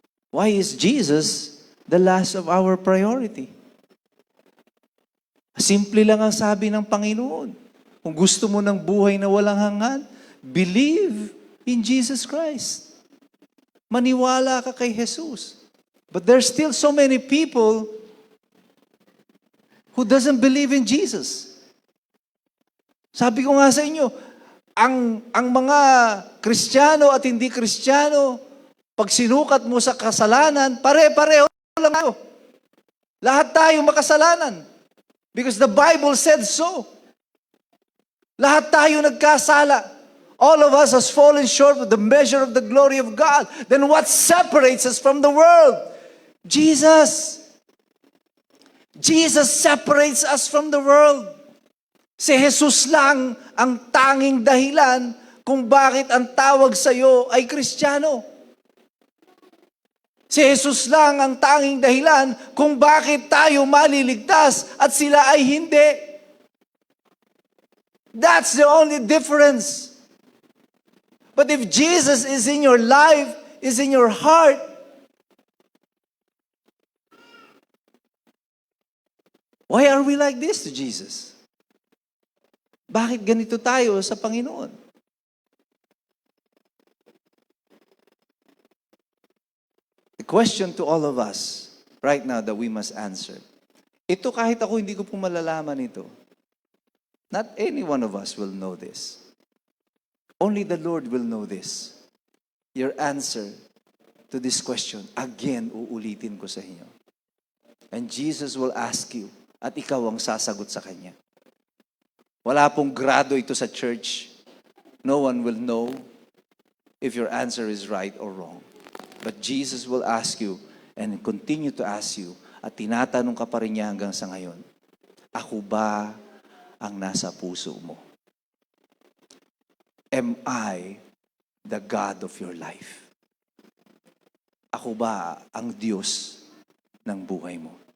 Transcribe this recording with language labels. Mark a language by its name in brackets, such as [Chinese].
[English] Why is Jesus the last of our priority? [Filipino] Simple lang ang sabi ng Panginoon. Kung gusto mo ng buhay na walang hanggan, [English] believe in Jesus Christ. [Filipino] Maniwala ka kay Jesus. [English] But there's still so many people who doesn't believe in Jesus. [Filipino] Sabi ko nga sa inyo, ang mga Kristiyano at hindi Kristiyano, pag sinukat mo sa kasalanan, pare-pareho lang tayo. Lahat tayo makasalanan. [English] Because the Bible said so. [Filipino] Lahat tayo nagkasala. [English] All of us has fallen short of the measure of the glory of God. Then what separates us from the world? Jesus. Jesus separates us from the world. [Filipino] Si Jesus lang ang tanging dahilan kung bakit ang tawag sa iyo ay Kristiyano. Si Jesus lang ang tanging dahilan kung bakit tayo maliligtas at sila ay hindi. [English] That's the only difference. But if Jesus is in your life, is in your heart, why are we like this to Jesus? [Filipino] Bakit ganito tayo sa Panginoon? [English] The question to all of us right now that we must answer. [Filipino] Ito kahit ako hindi ko po malalaman ito. [English] Not any one of us will know this. Only the Lord will know this. Your answer to this question, again, [Filipino] uulitin ko sa inyo. [English] And Jesus will ask you, [Filipino] at ikaw ang sasagot sa Kanya. Wala pong grado ito sa church. [English] No one will know if your answer is right or wrong. But Jesus will ask you [Filipino] and continue to ask you, at tinatanong ka pa rin niya hanggang sa ngayon, ako ba ang nasa puso mo? [English] Am I the God of your life? [Filipino] Ako ba ang Diyos ng buhay mo?